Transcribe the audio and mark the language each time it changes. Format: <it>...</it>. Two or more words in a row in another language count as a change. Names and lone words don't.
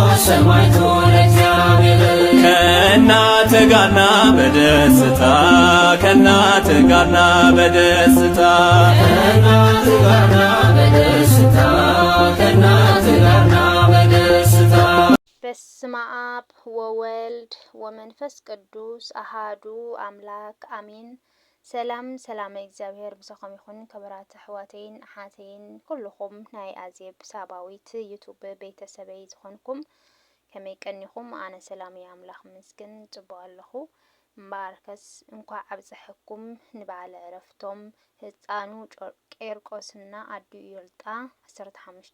<am>ሰማዕቱ ለእግዚአብሔር ከእናት ጋርና በደስታ ከእናት ጋርና በደስታ ከእናት ጋርና በደስታ ከእናት ጋርና በደስታ</am> <gez>በስመ አብ ወወልድ ወመንፈስ ቅዱስ አሃዱ አምላክ አሜን።</gez> <ti>ሰላም እግዚአብሔር ብሰኹም ይኹን። ክብራት ኣሕዋተይን ኣሓተይን ኩልኹም ናይ ኣዜብ ሳባዊት ዩቱብ ቤተሰበይ ዝኾንኩም ከመይ ቀኒኹም? ኣነ ሰላም ኣምላኽ ምስግን ጽቡቕ ኣለኹ። እምበኣርከስ እንኳዕ ኣብፅሕኩም ንበዓለ ዕረፍቶም ህፃኑ ቄርቆስና ኣዲኡ ዮልጣ 15</ti>